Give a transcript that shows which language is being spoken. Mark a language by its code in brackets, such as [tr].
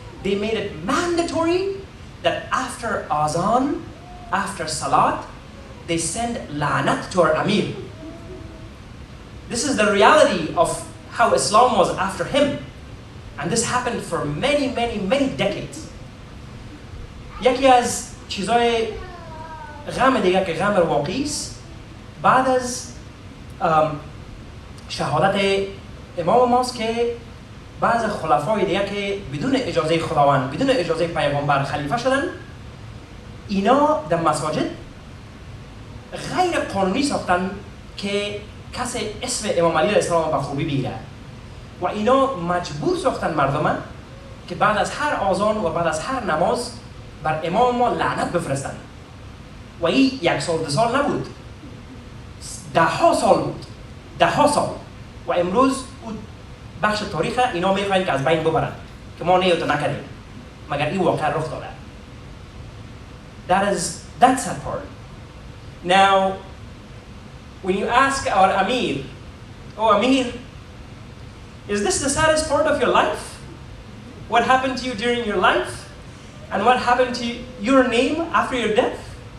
[en] They made it mandatory that after Azan, after Salat, they send la'nat to our Amir. This is the reality of how Islam was after him. And this happened for many, many, many decades. [fa] یکی از چیزای غم دیگه که غم واقعی است بعد از شهادت امام ماست که بعض خلفای دیگه که بدون اجازه خداوند، بدون اجازه پیغمبر خلیفه شدن، اینا در مساجد غیر قانونی ساختن که کسی اسم امام علی علیه السلام به خوبی بگیره و اینا مجبور ساختن مردمه که بعد از هر آذان و بعد از هر نماز بر امام ما لعنت بفرستن و این 1 سال 2 سال نبود، 10 سال بود، 10 سال و امروز اون بخش تاریخ اینا میخواین که از بین ببرن که ما نیوتو نکردیم مگر این واقع رخ داده. [en] That's that part. Now, when you ask our Amir, oh Amir, is this the saddest part of your life? What happened to you during your life? And what happened to your name after your death?